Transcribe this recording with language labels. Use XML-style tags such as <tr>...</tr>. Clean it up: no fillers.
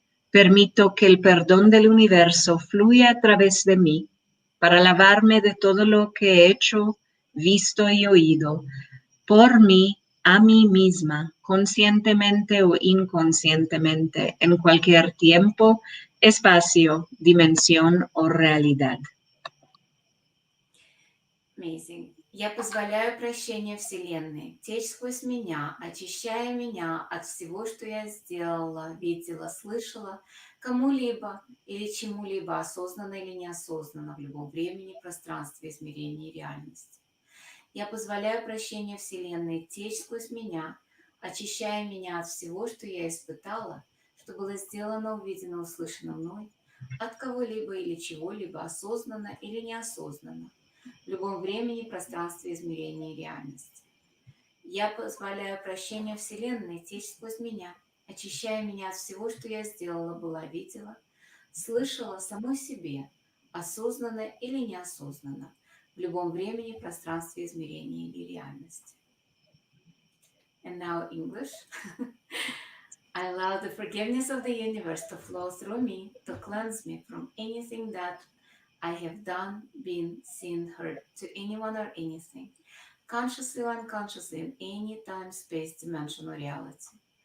<es>Permito que el perdón del universo fluya a través de mí para lavarme de todo lo que he hecho, visto y oído, por mí, a mí misma, conscientemente o inconscientemente, en cualquier tiempo, espacio, dimensión o realidad.</es> <en>Amazing.</en> <ru>Я позволяю прощению Вселенной течь сквозь меня, очищая меня от всего, что я сделала, видела, слышала, кому-либо или чему-либо, осознанно или неосознанно, в любом времени, пространстве, измерении и реальности. Я позволяю прощению Вселенной течь сквозь меня, очищая меня от всего, что я испытала, что было сделано, увидено, услышано мной, от кого-либо или чего-либо, осознанно или неосознанно, в любом времени, пространстве, измерении и реальности. Я позволяю прощению Вселенной течь сквозь меня, очищая меня от всего, что я сделала, была, видела, слышала самой себе, осознанно или неосознанно, в любом времени, пространстве, измерении или реальности.</ru> <en>And now English. I allow the forgiveness of the universe to flow through me, to cleanse me from anything that I have done, been, seen, heard to anyone or anything, consciously or unconsciously in any time, space, dimension, or reality.</en>